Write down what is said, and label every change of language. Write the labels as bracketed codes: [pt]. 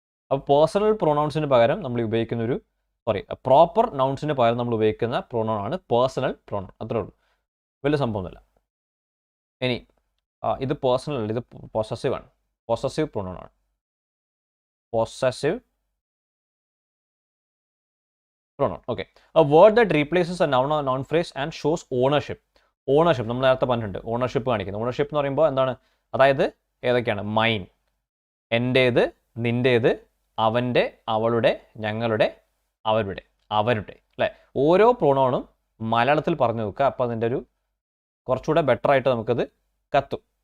[ml] അപ്പോൾ പേഴ്സണൽ പ്രൊണൗൺസിന് പകരം നമ്മൾ ഉപയോഗിക്കുന്ന പ്രോപ്പർ നൗൺസിന് പകരം നമ്മൾ ഉപയോഗിക്കുന്ന പ്രൊണൗൺ ആണ് പേഴ്സണൽ പ്രൊണൗൺ. അത്രേ ഉള്ളൂ, വലിയ സംഭവമൊന്നുമില്ല. ഇനി ഇത് പേഴ്സണൽ അല്ല, ഇത് പൊസസീവ് ആണ്. പൊസസീവ് പ്രൊണൗൺ ആണ്. Possessive pronoun. Okay. [en] A word that replaces a noun or noun phrase and shows ownership. [ml] Ownership നമ്മൾ നേരത്തെ പറഞ്ഞിട്ടുണ്ട്. ഓണർഷിപ്പ് കാണിക്കുന്നത്. ഓണർഷിപ്പ് എന്ന് പറയുമ്പോൾ എന്താണ്? അതായത് ഏതൊക്കെയാണ്? മൈൻ, എൻ്റേത്, നിൻ്റേത്, അവൻ്റെ, അവളുടെ, ഞങ്ങളുടെ, അവരുടെ, അവരുടെ അല്ലേ? ഓരോ പ്രൊണൗണും മലയാളത്തിൽ പറഞ്ഞു നോക്കുക. അപ്പോൾ അതിൻ്റെ ഒരു കുറച്ചുകൂടെ ബെറ്റർ ആയിട്ട് നമുക്കത് കത്തും.